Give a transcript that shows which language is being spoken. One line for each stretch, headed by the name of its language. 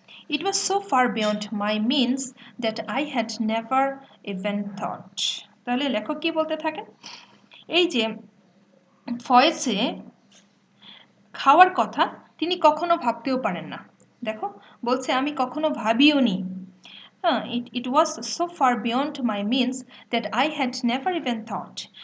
English: It was so far beyond my means that I had never even thought.
Bangla: তাহলে লেখক কি বলতে থাকেন? এই যে ফয়েসে খাওয়ার কথা তিনি কখনো ভাবতেও পারেন না. দেখো বলছে আমি কখনো ভাবিও নি.
English: It was so far beyond my means that I had never even thought.